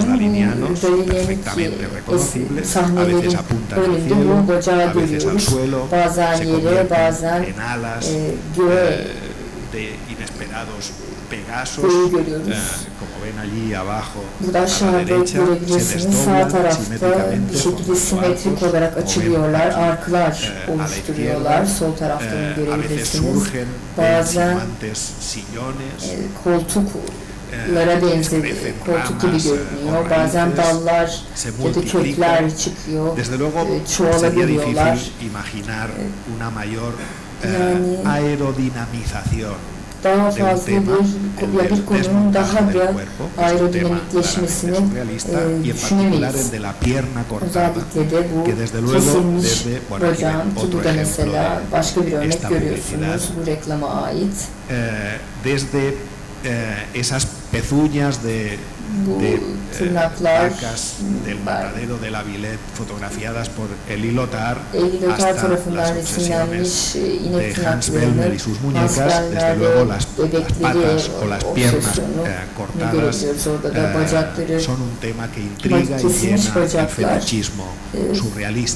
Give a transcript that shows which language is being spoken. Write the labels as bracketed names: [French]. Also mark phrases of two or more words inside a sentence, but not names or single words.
[Spanish] dalinianos perfectamente reconocibles, a veces apuntan al cielo, a veces al suelo, se convierten en alas de inesperados Pegasos, como ven allí abajo a la derecha, se desdoblan simétricamente con los arcos, o ven a la izquierda, a veces surgen insinuantes sillones, [Turkish] benziyor, koltuk gibi görünüyor. Bazen dallar ya da kökler çıkıyor, çoğalabiliyorlar. Daha fazla bir konunun daha da aerodinamikleşmesini düşünemeyiz. Özellikle de bu kesilmiş bacağın, ki bu da mesela başka bir örnek görüyorsunuz bu reklama ait. [Spanish] Esas pezuñas de vacas del matadero de la Villette fotografiadas por el Ilotar hasta las obsesiones de Hans Bellmer y sus muñecas, desde luego las patas o las piernas cortadas son un tema que intriga y llena el fetichismo surrealista.